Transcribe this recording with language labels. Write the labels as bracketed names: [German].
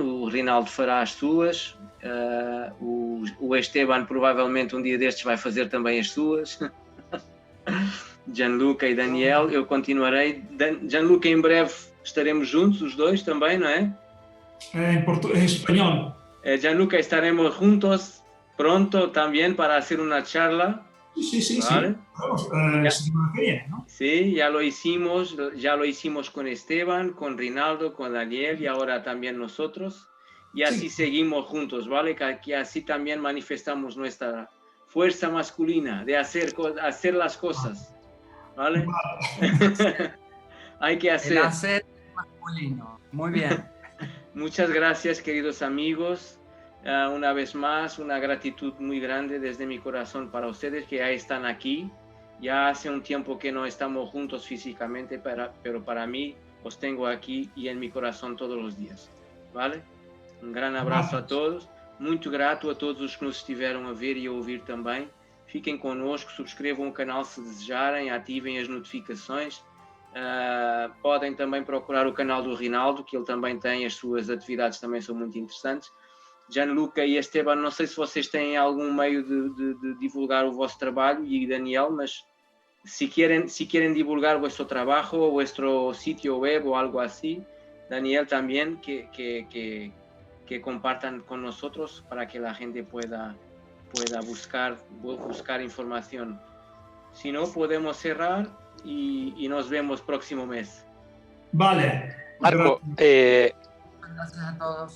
[Portuguese] O Rinaldo fará as suas. O Esteban provavelmente um dia destes vai fazer também as suas. Gianluca e Daniel, eu continuarei. Gianluca, em breve estaremos juntos, os dois também, não é? [Spanish] En español. Gianluca, estaremos juntos pronto también para hacer una charla. Sí. ¿Vale? Vamos, semana que viene, ¿no? Sí, ya lo hicimos con Esteban, con Rinaldo, con Daniel y ahora también nosotros. Y así seguimos juntos, ¿vale? Que así también manifestamos nuestra fuerza masculina de hacer las cosas, ¿vale? Hay que hacer. El hacer masculino. Muy bien. Muchas gracias, queridos amigos. Una vez más, una gratitud muy grande desde mi corazón para ustedes que ya están aquí. Ya hace un tiempo que no estamos juntos físicamente, pero para mí os tengo aquí y en mi corazón todos los días. ¿Vale? [Portuguese] Um grande abraço a todos. Muito grato a todos os que nos estiveram a ver e a ouvir também. Fiquem connosco, subscrevam o canal se desejarem, ativem as notificações. Podem também procurar o canal do Rinaldo, que ele também tem, as suas atividades também são muito interessantes. Gianluca e Esteban, não sei se vocês têm algum meio de divulgar o vosso trabalho, e Daniel, mas [Spanish] si quieren divulgar vuestro trabajo o vuestro sitio web o algo así, Daniel también, que que compartan con nosotros para que la gente pueda buscar información. Si no, podemos cerrar y nos vemos próximo mes. Vale. Marco, Gracias a todos.